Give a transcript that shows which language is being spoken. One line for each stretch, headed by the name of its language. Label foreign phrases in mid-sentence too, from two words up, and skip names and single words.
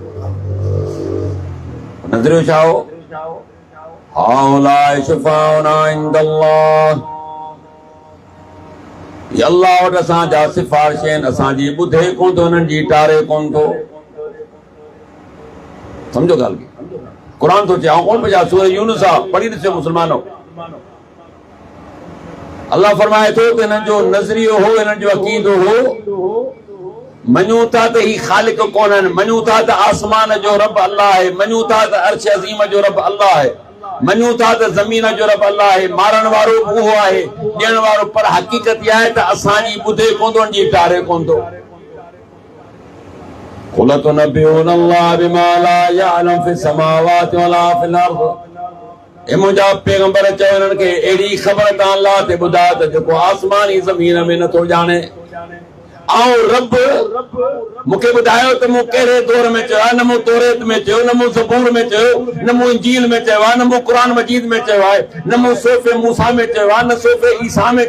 Sindhi: नज़रियो छा हो
Arabic: هؤلاء شفعاؤنا عند الله,
Sindhi: ये अल्लाह वटि असांजा सिफ़ारिश आहिनि, असांजी ॿुधे कोन थो, हिननि जी टारे कोन थो। सम्झो ॻाल्हि खे, क़ुर थो चए कोन पिया सूरह यूनुस आहे, पढ़ी ॾिसो मुस्लमानो। अल्लाह फरमाए थो त हिननि जो नज़रियो हो, हिननि जो अक़ीदो हो, मञूं था त ही ख़ालिक कोन आहिनि, मञूं था त आसमान जो रब अल्लाह आहे, मञूं था त अर्श अज़ीम जो रब अल्लाह आहे, मञूं था त ज़मीन जो रब अल्लाह आहे, मारण वारो उहो आहे, ॾियण वारो, पर हक़ीक़त इहा आहे त असांजी ॿुधे कोन थो, जी टारे कोन थो।
Arabic: قل تنبئون الله بما لا يعلم في السماوات ولا في الأرض,
Sindhi: ए मुंहिंजा पैगंबर चवनि के एड़ी खबर तां अल्लाह ते ॿुधा त जेको आसमानी ज़मीन में नथो ॼाणे आओ रब मुखे ॿुधायो त मूं कहिड़े दौर में चयो न मूं तौरेत में चयो न मूं ज़बूर में चयो न मूं इंजील में चयो न मूं क़ुरान मजीद में चयो आहे न मूं सोफ़े मूसा में चयो आहे न सोफ़े ईसा में